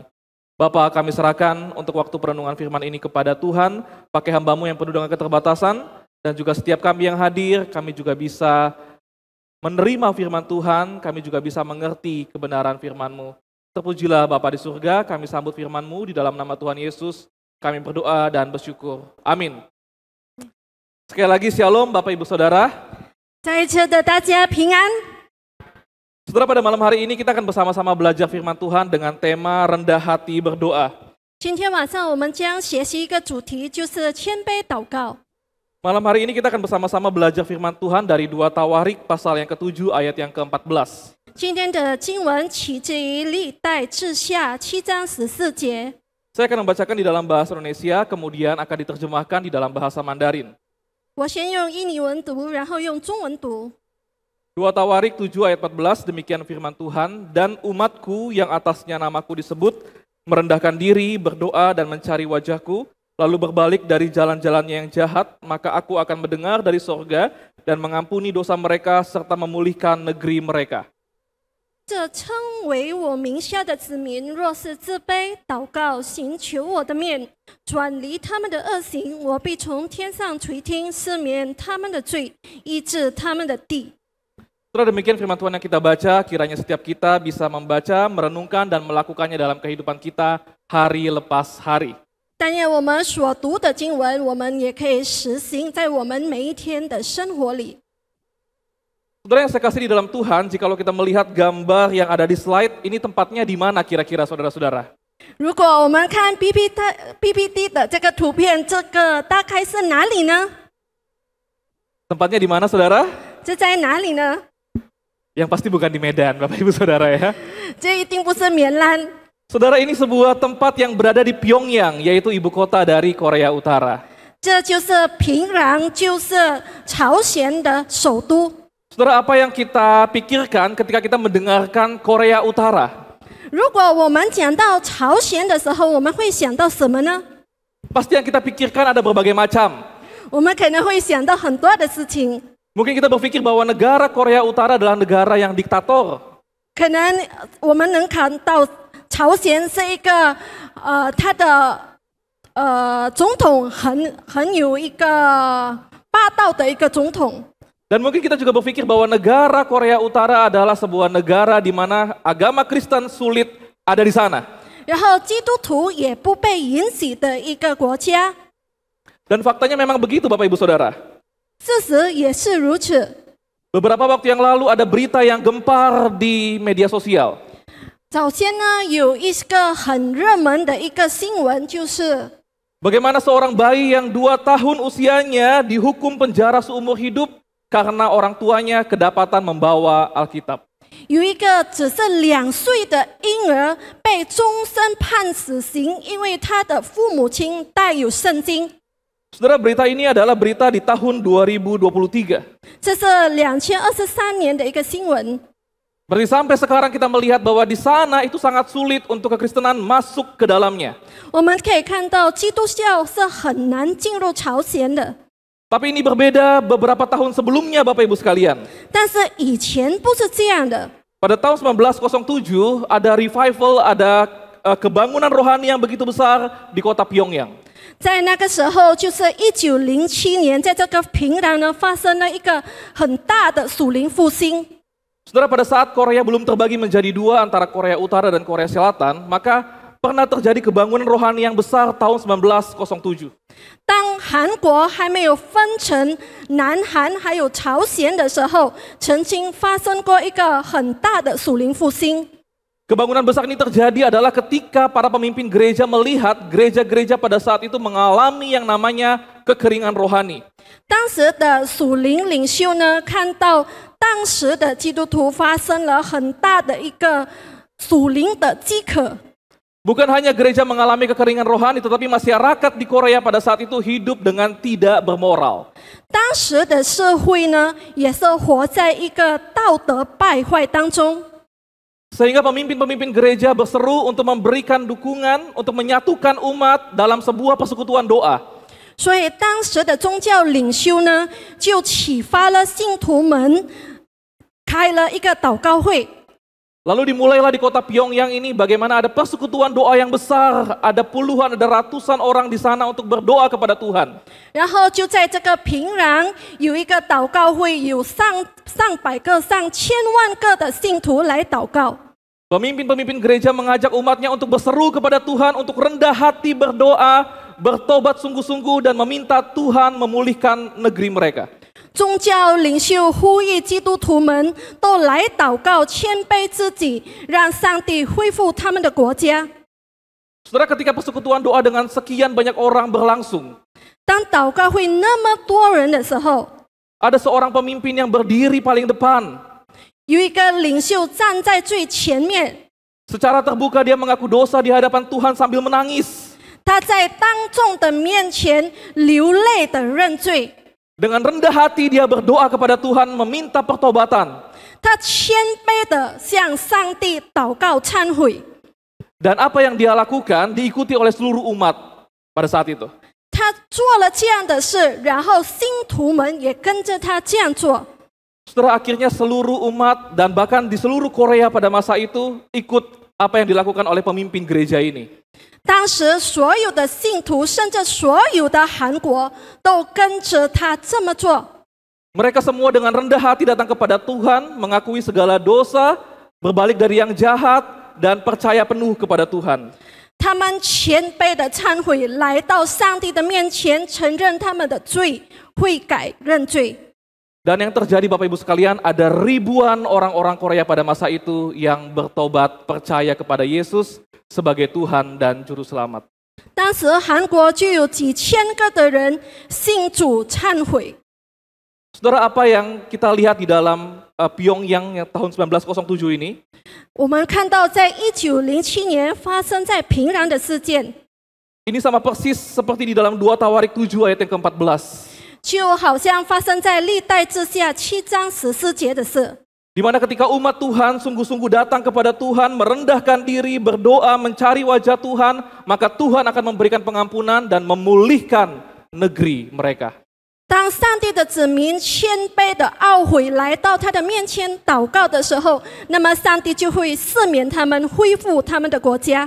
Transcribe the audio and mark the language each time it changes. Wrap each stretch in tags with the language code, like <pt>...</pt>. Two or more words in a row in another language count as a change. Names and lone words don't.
<id>Bapa, kami serahkan untuk waktu perenungan firman ini kepada Tuhan, pakai hamba-Mu yang penuh dengan keterbatasan, dan juga setiap kami yang hadir, kami juga bisa menerima firman Tuhan, kami juga bisa mengerti kebenaran firman-Mu. Terpujilah Bapa di surga, kami sambut firman-Mu di dalam nama Tuhan Yesus, kami berdoa dan bersyukur. Amin. Sekali lagi Shalom Bapak Ibu Saudara.</id> <zh>在这的大家平安。</zh> <id>Saudara, pada malam hari ini kita akan bersama-sama belajar firman Tuhan dengan tema rendah hati berdoa.</id> <zh>今天晚上我们将学习一个主题，就是谦卑祷告。</zh> <id>Malam hari ini kita akan bersama-sama belajar firman Tuhan dari 2 Tawarik pasal yang ke-7 ayat yang ke-14.</id> <zh>今天的经文取自于历代志下7章14节。</zh> <id>Saya akan membacakan di dalam bahasa Indonesia, kemudian akan diterjemahkan di dalam bahasa Mandarin.</id> <zh>我先用印尼文读，然后用中文读。</zh> <id>2 Tawarik 7 ayat 14, demikian firman Tuhan, dan umatku yang atasnya namaku disebut, merendahkan diri, berdoa dan mencari wajahku, lalu berbalik dari jalan-jalannya yang jahat, maka aku akan mendengar dari sorga dan mengampuni dosa mereka serta memulihkan negeri mereka.</id> <zh>这称为我名下的子民，若是自卑祷告，寻求我的面，转离他们的恶行，我必从天上垂听，赦免他们的罪，医治他们的地。</zh> <id>Setelah demikian firman Tuhan yang kita baca, kiranya setiap kita bisa membaca, merenungkan dan melakukannya dalam kehidupan kita hari lepas hari.</id> <zh>但愿我们所读的经文，我们也可以实行在我们每一天的生活里。</zh> <id>Saudara yang saya kasih di dalam Tuhan, jikalau kita melihat gambar yang ada di slide, ini tempatnya di mana kira-kira saudara-saudara?</id> <zh>如果我们看 PPT 的这个图片，这个大概是哪里呢？</zh> <id>Tempatnya di mana saudara?</id> <zh>这在哪里呢？</zh> <id>Yang pasti bukan di Medan, Bapak Ibu Saudara ya.</id> <zh>这一定不是棉兰。</zh> <id>Saudara, ini sebuah tempat yang berada di Pyongyang, yaitu ibu kota dari Korea Utara.</id> <zh>这就是平壤，就是朝鲜的首都。</zh> <id>Saudara, apa yang kita pikirkan ketika kita mendengarkan Korea Utara?</id> <zh>如果我们讲到朝鲜的时候，我们会想到什么呢？</zh> <id>Pasti yang kita pikirkan ada berbagai macam.</id> <zh>我们可能会想到很多的事情。</zh> <id>Mungkin kita berpikir bahwa negara Korea Utara adalah negara yang diktator.</id> <zh>可能我们能看到朝鲜是一个他的总统很有一个霸道的一个总统。</zh> <id>Dan mungkin kita juga berpikir bahwa negara Korea Utara adalah sebuah negara di mana agama Kristen sulit ada di sana.</id> <zh>然后基督徒也不被允许的一个国家。</zh> <id>Dan faktanya memang begitu Bapak Ibu Saudara.</id> <zh>事实也是如此。</zh> <id>Beberapa waktu yang lalu ada berita yang gempar di media sosial.</id> <zh>早先呢，有一个很热门的一个新闻，就是</zh> <id>Bagaimana seorang bayi yang 2 tahun usianya dihukum penjara seumur hidup karena orang tuanya kedapatan membawa Alkitab.</id> <zh>有一个只是2岁的婴儿被终身判死刑，因为他的父母亲带有圣经。</zh> <id>Saudara, berita ini adalah berita di tahun 2023.</id> <zh>这是2023年的一个新闻。</zh> <id>Berarti sampai sekarang kita melihat bahwa di sana itu sangat sulit untuk kekristenan masuk ke dalamnya.</id> <zh>我们可以看到，基督教是很难进入朝鲜的。</zh> <id>Tapi ini berbeda beberapa tahun sebelumnya Bapak Ibu sekalian.</id> <zh>但是以前不是这样的。</zh> <id>Pada tahun 1907 ada revival, ada kebangunan rohani yang begitu besar di kota Pyongyang.</id> <zh>在那个时候，就是1907年，在这个平壤呢，发生了一个很大的属灵复兴。</zh> <id>Saudara, pada saat Korea belum terbagi menjadi dua antara Korea Utara dan Korea Selatan, maka pernah terjadi kebangunan rohani yang besar tahun 1907.</id> <zh>当韩国还没有分成南韩还有朝鲜的时候，曾经发生过一个很大的属灵复兴。</zh> <id>Kebangunan besar ini terjadi adalah ketika para pemimpin gereja melihat gereja-gereja pada saat itu mengalami yang namanya kekeringan rohani.</id> <zh>当时的属灵领袖呢，看到当时的基督徒发生了很大的一个属灵的饥渴。</zh> <id>Bukan hanya gereja mengalami kekeringan rohani, tetapi masyarakat di Korea pada saat itu hidup dengan tidak bermoral.</id> <zh>当时的社会呢，也是活在一个道德败坏当中。</zh> <id>Sehingga pemimpin-pemimpin gereja berseru untuk memberikan dukungan, untuk menyatukan umat dalam sebuah persekutuan doa.</id> <zh>所以当时的宗教领袖呢，就启发了信徒们，开了一个祷告会。</zh> <id>Lalu dimulailah di kota Pyongyang ini bagaimana ada persekutuan doa yang besar, ada puluhan, ada ratusan orang di sana untuk berdoa kepada Tuhan.</id> <zh>然后就在这个平壤有一个祷告会，有上百个、上千万个的信徒来祷告。</zh> <id>Pemimpin-pemimpin gereja mengajak umatnya untuk berseru kepada Tuhan, untuk rendah hati berdoa, bertobat sungguh-sungguh dan meminta Tuhan memulihkan negeri mereka.</id> <zh>宗教领袖呼吁基督徒们都来祷告，谦卑自己，让上帝恢复他们的国家。</zh> <id>Saudara, ketika persekutuan doa dengan sekian banyak orang berlangsung,</id> <zh>当祷告会那么多人的时候，</zh> <id>ada seorang pemimpin yang berdiri paling depan.</id> <zh>有一个领袖站在最前面，</zh> <id>Secara terbuka dia mengaku dosa di hadapan Tuhan sambil menangis.</id> <zh>他在当众的面前流泪的认罪。</zh> <id>Dengan rendah hati dia berdoa kepada Tuhan meminta pertobatan.</id> <zh>他谦卑的向上帝祷告忏悔。</zh> <id>Dan apa yang dia lakukan diikuti oleh seluruh umat pada saat itu.</id> <zh>他做了这样的事，然后信徒们也跟着他这样做。</zh> <id>Setelah akhirnya seluruh umat dan bahkan di seluruh Korea pada masa itu ikut apa yang dilakukan oleh pemimpin gereja ini.</id> <zh>当时所有的信徒，甚至所有的韩国都跟着他这么做。</zh> <id>Mereka semua dengan rendah hati datang kepada Tuhan, mengakui segala dosa, berbalik dari yang jahat, dan percaya penuh kepada Tuhan.</id> <zh>他们谦卑的忏悔，来到上帝的面前，承认他们的罪，悔改认罪。</zh> <id>Dan yang terjadi Bapak Ibu sekalian, ada ribuan orang-orang Korea pada masa itu yang bertobat, percaya kepada Yesus sebagai Tuhan dan Juru Selamat.</id> <zh>当时韩国就有几千个的人信主忏悔。</zh> <id>Saudara, apa yang kita lihat di dalam Pyongyang yang tahun 1907 ini?</id> <zh>我们看到在1907年发生在平壤的事件，</zh> <id>Ini sama persis seperti di dalam 2 Tawarik 7 ayat yang ke-14.</id> <zh>就好像发生在历代志下7章14节的事。</zh> <id>Di mana ketika umat Tuhan sungguh-sungguh datang kepada Tuhan, merendahkan diri, berdoa, mencari wajah Tuhan, maka Tuhan akan memberikan pengampunan dan memulihkan negeri mereka.</id> <zh>当上帝的子民谦卑的懊悔来到他的面前祷告的时候，那么上帝就会赦免他们，恢复他们的国家。</zh>